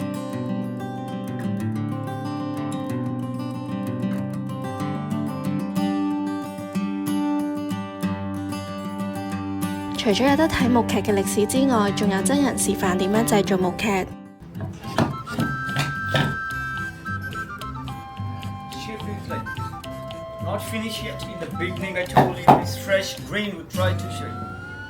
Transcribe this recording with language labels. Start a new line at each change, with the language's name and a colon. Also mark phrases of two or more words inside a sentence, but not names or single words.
Cantonese: 除咗有得睇木屐嘅歷史之外，仲有真人示範點樣製造木屐。
English: Not finished yet. In the beginning, I told you it's fresh grain. We try to show you.